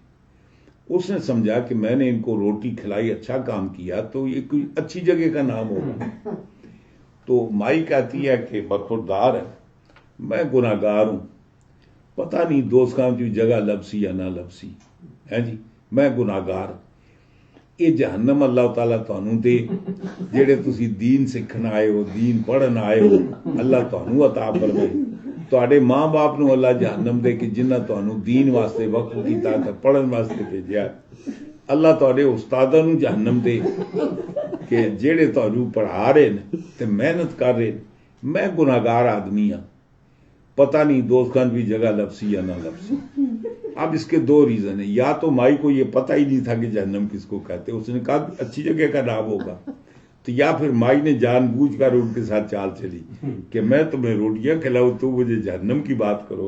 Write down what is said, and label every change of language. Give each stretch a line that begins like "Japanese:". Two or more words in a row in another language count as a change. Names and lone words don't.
Urdu: اس نے سمجھا کہ میں نے ان کو روٹی کھلائی, اچھا کام کیا, تو یہ کوئی اچھی جگہ کا نام ہوگا. تو مائی کہتی ہے کہ برخوردار ہے, میں گناہگار ہوں, پتہ نہیں دوست کام کی جگہ
Punjabi: لبسی یا نہ لبسی
Urdu: ہے جی, میں گناہگار.
Punjabi: یہ جہنم اللہ تعالیٰ تانوں دے جڑے تسی دین سکھن آئے ہو, دین پڑھن آئے ہو, اللہ تانوں عطا فرمائے. تواڈے ماں باپ نو اللہ جہنم دے کہ جنہ تانوں دین واسطے وقف کیتا تے پڑھن واسطے بھیجیا. اللہ تواڈے استاداں نو جہنم دے کہ جڑے تانوں پڑھا رہے نے تے محنت کر رہے. میں گناہگار آدمی ہاں, پتہ نہیں دوست خان بھی جگہ لبسی یا نہ لبسی.
Urdu: اب اس کے دو ریزن ہیں, یا تو مائی کو یہ پتہ ہی نہیں تھا کہ جہنم کس کو کہتے, اس نے کہا اچھی جگہ کا نام ہوگا, تو یا پھر مائی نے جان بوجھ کر ان کے ساتھ چال چلی کہ میں تمہیں روٹیاں کھلاؤں تو مجھے جہنم کی بات کرو.